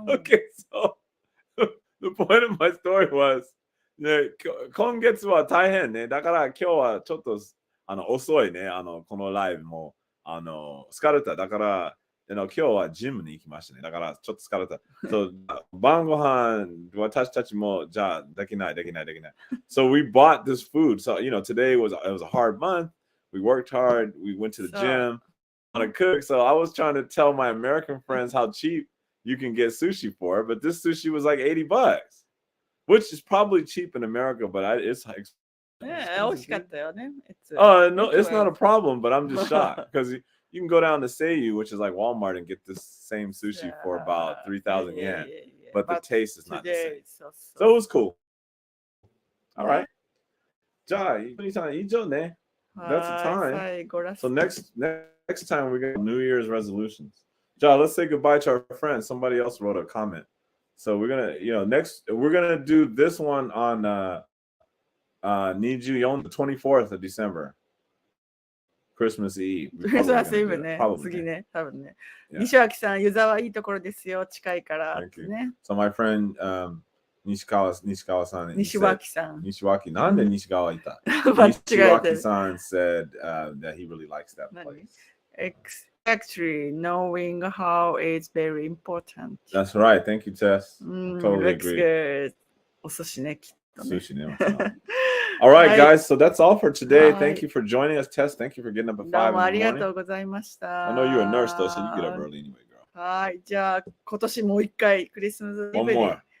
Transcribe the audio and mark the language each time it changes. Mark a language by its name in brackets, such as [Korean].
[English] Okay, so the point of my story was, ね、 [Japanese] 今月は大変ね。だから今日はちょっと遅いね。このライブも疲れた。だから今日はジムに行きましたね。だからちょっと疲れた。そう晩ご飯私たちもじゃあできない。 [English] So we bought this food. So today was a hard month. We worked hard. We went to the gym on a cook. So I was trying to tell my American friends how cheap you can get sushi for, but this sushi was like $80, which is probably cheap in America, but it's like. [Japanese] 美味しかったよね。 [English] No, it's not a problem, but I'm just shocked because you can go down to Seiyu, which is like Walmart, and get this same sushi for about 3,000 yen, but the taste is not the same. So it was cool. All right. [Japanese] じゃあ、以上ね。 [English] That's the time. So next time we got New Year's resolutions. Ja, let's say goodbye to our friends. Somebody else wrote a comment. So we're gonna, we're gonna do this one on the 24th of December. Christmas Eve. [Japanese] クリスマスイブね。次ね、多分ね。西脇さん、湯沢いいところですよ。近いからね。 [English] So my friend 西脇さん。 [Japanese] 西脇。なんで西川いた？ [English] 西脇さん said that he really likes that place. Actually, knowing how is very important. That's right. Thank you, Tess. Totally agree. [Japanese] Good. お寿司ね、きっとね。寿司ね。 [English] All right, guys. So that's all for today. Thank you for joining us, Tess. Thank you for getting up at 5 in the morning. [Japanese] どうもありがとうございました。 [English] I know you're a nurse, though, so you get up early anyway, girl. [Japanese] はい。じゃあ、今年もう一回、クリスマスイブに。